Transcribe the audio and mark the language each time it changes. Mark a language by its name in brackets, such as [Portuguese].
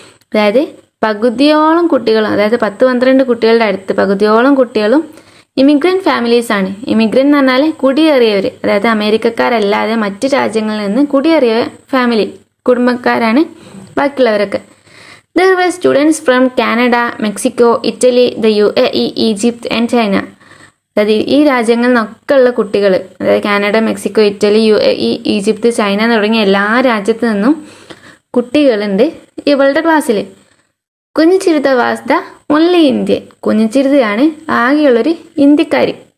[Malayalam] അതായത് പകുതിയോളം കുട്ടികളും, അതായത് 10-12 കുട്ടികളുടെ അടുത്ത് പകുതിയോളം കുട്ടികളും ഇമിഗ്രൻറ്റ് ഫാമിലീസാണ്. ഇമിഗ്രൻ്റ് എന്ന് പറഞ്ഞാൽ കുടിയേറിയവർ, അതായത് അമേരിക്കക്കാരല്ലാതെ മറ്റ് രാജ്യങ്ങളിൽ നിന്ന് കുടിയേറിയ ഫാമിലി, കുടുംബക്കാരാണ് ബാക്കിയുള്ളവരൊക്കെ. [English] There were students from Canada, Mexico, Italy, the UAE, Egypt and China. [Malayalam] അതായത് ഈ രാജ്യങ്ങളിൽ നിന്നൊക്കെ ഉള്ള കുട്ടികൾ, അതായത് Canada, Mexico, Italy, UAE, Egypt, China തുടങ്ങിയ എല്ലാ രാജ്യത്തു നിന്നും കുട്ടികളുണ്ട് ഇവളുടെ ക്ലാസ്സിൽ. [English] Kunjichirutha was the only Indian. [Malayalam] കുഞ്ഞിച്ചിരുതയാണ് ആകെയുള്ളൊരു ഇന്ത്യക്കാരി.